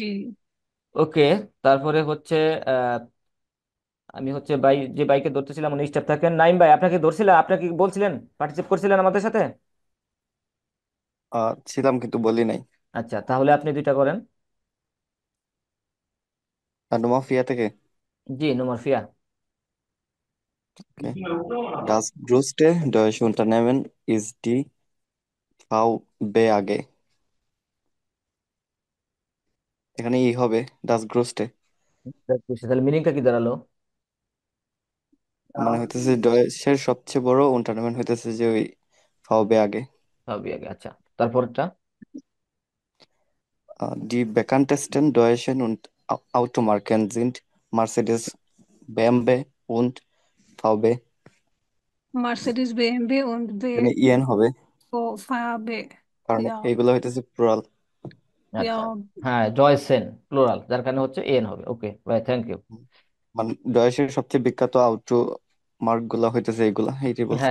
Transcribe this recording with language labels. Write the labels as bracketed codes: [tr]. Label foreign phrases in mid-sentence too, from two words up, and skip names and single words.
[bn] ওকে, তারপরে হচ্ছে আহ, আমি হচ্ছে যে বাইকে ধরতেছিলাম উনি স্টেপ থাকেন। নাইম ভাই, আপনাকে ধরছিলেন, আপনাকে কি বলছিলেন, পার্টিসিপেট করছিলেন আমাদের সাথে? ছিলাম কিন্তু বলি নাই। আচ্ছা, তাহলে আপনি দুইটা করেন। আর নোমা ফিয়া থেকে। জি, নোমারফিয়া। Okay. [de] Das größte deutsche Unternehmen ist die VBAG. [bn] এখানে ই হবে [de] das größte, [bn] তাহলে মিনিংটা কি দাঁড়ালো? মানে হইতেছে ডয়েশের সবচেয়ে বড় unternehmen হইতেছে যে ওই VBAG. সবই আগে, আচ্ছা, তারপরটা? [de] Die bekanntesten deutschen und Automarken sind Mercedes, BMW und VW. মার্সিডিজ বিএমডি und [bn] এখানে ইএন হবে, [de] VW। [bn] কারণ ইয়া, এইগুলো হইতেছে প্লুরাল। ইয়া। আচ্ছা, হ্যাঁ, জয়সেন প্লুরাল, যার কারণে হচ্ছে এন হবে। ওকে ভাই, [en] thank you. [bn] মানে ডয়েশের সবচেয়ে বিখ্যাত [de] Auto Mark [bn] গুলা হইতেছে এইগুলা, এইটাই বলছে।